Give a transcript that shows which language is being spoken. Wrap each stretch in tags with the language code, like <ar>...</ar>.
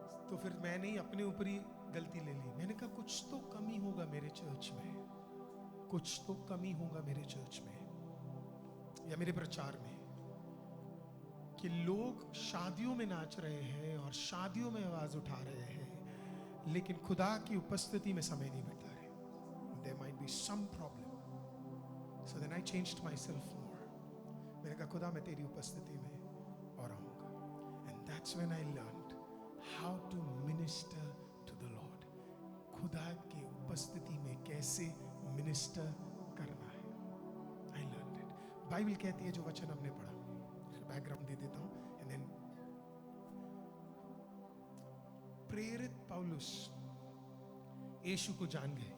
<hi>तो फिर मैंने ही अपने ऊपर ही गलती ले ली। मैंने कहा कुछ तो कमी होगा मेरे चर्च में, कुछ तो कमी होगा मेरे चर्च में या मेरे प्रचार में, कि लोग शादियों में नाच रहे हैं और शादियों में आवाज उठा रहे हैं, लेकिन खुदा की उपस्थिति में समय नहीं बिता रहे।</hi> <en>There might be some problem. So then I changed myself more.</en> <hi>मैंने कहा खुदा मैं तेरी उपस्थिति में और आऊंगा।</hi> <en>And that's when I learned how to minister to the Lord.</en> <hi>खुदा की उपस्थिति में कैसे मिनिस्टर करना है।</hi> <en>I learned it.</en> <hi>बाइबल कहती है, जो वचन हमने पढ़ा, बैकग्राउंड दे देता हूं,</hi> <en>and then</en> <hi>प्रेरित पौलुस यीशु को जान गए।</hi>